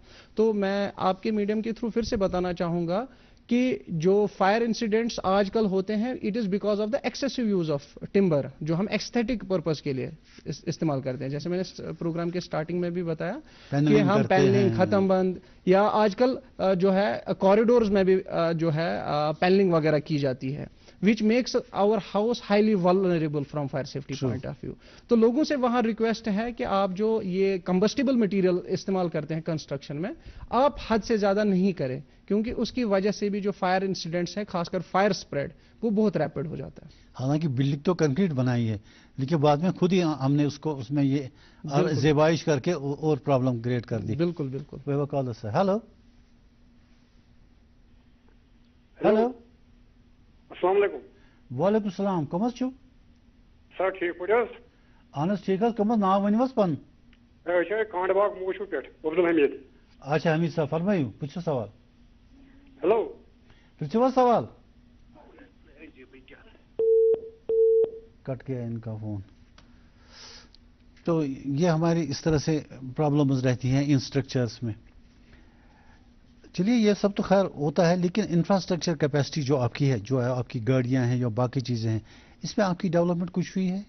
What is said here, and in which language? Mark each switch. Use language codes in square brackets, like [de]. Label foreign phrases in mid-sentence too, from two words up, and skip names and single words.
[ur] تو میں آپ کے میڈیم کے تھرو پھر سے بتانا چاہوں گا کہ جو [en] fire incidents [ur] آج کل ہوتے ہیں [en] it is because of the excessive use of timber, [ur] جو ہم [en] aesthetic purpose [ur] کے لیے استعمال کرتے ہیں. جیسے میں نے پروگرام کے سٹارٹنگ میں بھی بتایا کہ ہم پینلنگ، ختم بند، یا آج کل جو ہے کوریڈورز میں بھی جو ہے پینلنگ وغیرہ کی جاتی ہے، [en] which makes our house highly vulnerable from fire safety point of view. [ur] تو لوگوں سے وہاں ریکویسٹ ہے کہ آپ جو یہ [en] combustible material [ur] استعمال کرتے ہیں کنسٹرکشن میں، آپ حد سے زیادہ نہیں کریں، کیونکہ اس کی وجہ سے بھی جو [en] fire incidents [ur] ہیں، خاص کر [en] fire spread, [ur] وہ بہت ریپڈ ہو جاتا ہے. حالانکہ بلڈنگ تو کنکریٹ بنائی ہے، لیکن بعد میں خود ہی ہم نے اس میں یہ زیبائش کر کے اور [en] problem create [ur] کر دی. بالکل بالکل. [en] ہیلو ہیلو. [ar] السلام علیکم. وعلیکم السلام. [ks] کم حظ چھو؟ سر ٹھیک پٲٹھۍ حظ؟ اہن حظ ٹھیک حظ. کم حظ ناو ؤنِو حظ پَنُن؟ أسۍ چھِ کانٛڈٕ باغ موٗشوٗ پٮ۪ٹھ عبدالحمید. اچھا حمید صاحب فرمٲیِو، پرٛژھِو سوال. [en] ہیلو. [ks] پرٛژھِو حظ سوال. [ur] کٹ گیا ان کا فون. تو یہ ہماری اس طرح سے پرابلمز رہتی ہیں [en] in structures [ur] میں. چلیے یہ سب تو خیر ہوتا ہے، لیکن [en] infrastructure capacity [ur] جو آپ کی ہے، جو ہے آپ کی گاڑیاں ہیں یا باقی چیزیں ہیں، اس میں آپ کی ڈیولپمنٹ کچھ ہوئی ہے؟